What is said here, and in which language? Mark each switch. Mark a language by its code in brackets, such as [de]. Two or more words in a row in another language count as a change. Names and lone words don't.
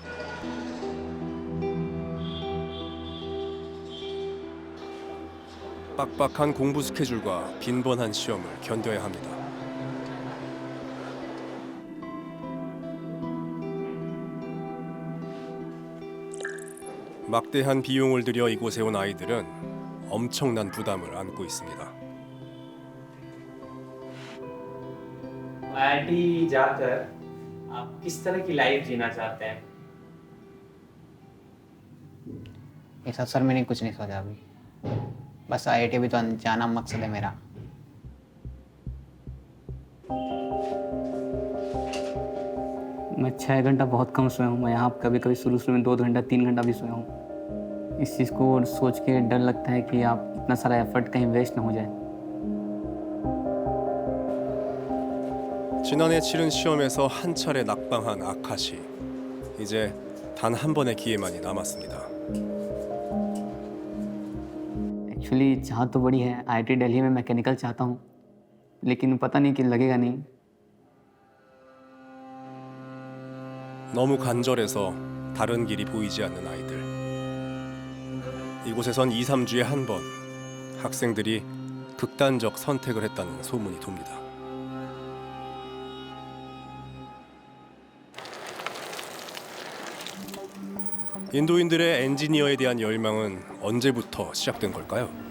[ko] 빡빡한 공부 스케줄과 빈번한 시험을 견뎌야 합니다. 막대한 비용을 들여 이곳에 온 아이들은 엄청난 부담을 안고 있습니다. [hi] IIT जाकर आप किस तरह की लाइफ जीना चाहते हैं? ऐसा सर मैंने कुछ नहीं सोचा अभी, बस IIT भी तो जाना मकसद है मेरा। मैं 6 घंटा बहुत कम सोया हूँ। मैं यहाँ कभी कभी शुरू में 2 घंटा 3 घंटा भी सोया हूँ। इस चीज़ को सोच के डर लगता है कि आप इतना सारा एफर्ट कहीं वेस्ट ना हो जाए। [ko] 지난해 치른 시험에서 한 차례 낙방한 아카시. 이제 단 한 번의 기회만이 남았습니다. [hi] एक्चुअली चाह तो बड़ी है, IIT दिल्ली में मैकेनिकल चाहता हूँ, लेकिन पता नहीं कि लगेगा नहीं। [ko] 너무 간절해서 다른 길이 보이지 않는 아이들. 이곳에선 2, 3주에 한 번 학생들이 극단적 선택을 했다는 소문이 돕니다. 인도인들의 엔지니어에 대한 열망은 언제부터 시작된 걸까요?